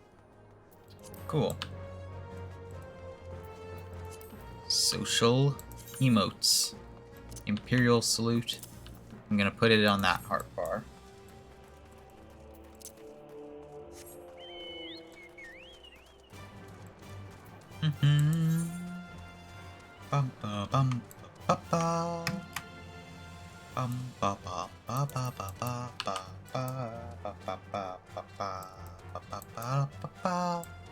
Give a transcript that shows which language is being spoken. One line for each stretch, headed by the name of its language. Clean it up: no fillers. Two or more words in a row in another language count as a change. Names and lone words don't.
English: Cool. Social emotes. Imperial salute. I'm gonna put it on that heart bar. Bum ba bum ba ba. Bum ba ba ba ba ba ba ba ba ba ba ba ba ba ba ba ba ba.